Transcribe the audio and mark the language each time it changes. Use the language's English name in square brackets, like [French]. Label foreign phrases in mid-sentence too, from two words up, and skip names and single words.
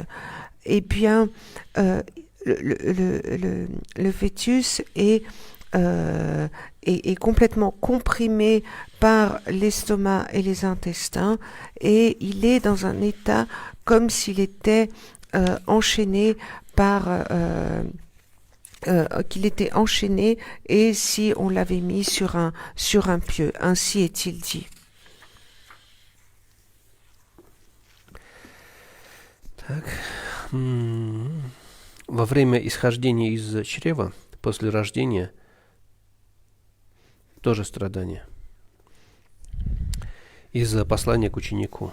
[French] Eh bien le fœtus est complètement comprimé par l'estomac et les intestins, et il est dans un état comme s'il était enchaîné par qu'il était enchaîné, et si on l'avait mis sur un pieu. Ainsi est-il dit. [Russian] Так. Во время исхождения из чрева, после рождения, тоже страдание. Из послания к ученику.